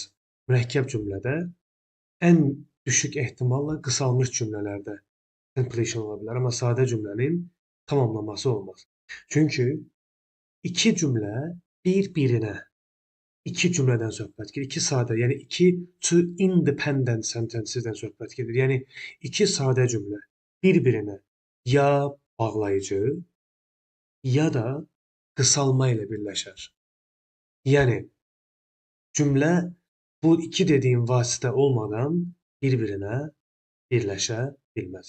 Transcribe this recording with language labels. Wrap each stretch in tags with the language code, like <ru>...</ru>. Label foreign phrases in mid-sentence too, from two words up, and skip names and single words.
<az>Mürəkkəb cümlədə ən düşük ehtimalla qısalmış cümlələrdə completion ola bilər, amma sadə cümlənin tamamlaması olmaz. Çünki iki cümlə bir-birinə iki cümlədən söhbət gedir. İki sadə, yəni</az> <en>two independent sentences-</en> <az>dən söhbət gedir. Yəni iki sadə cümlə bir-birinə ya bağlayıcı, ya da qısalma ilə birləşər. Yəni cümlə bu iki dediyim vasitə olmadan bir-birinə birləşə bilməz.</az>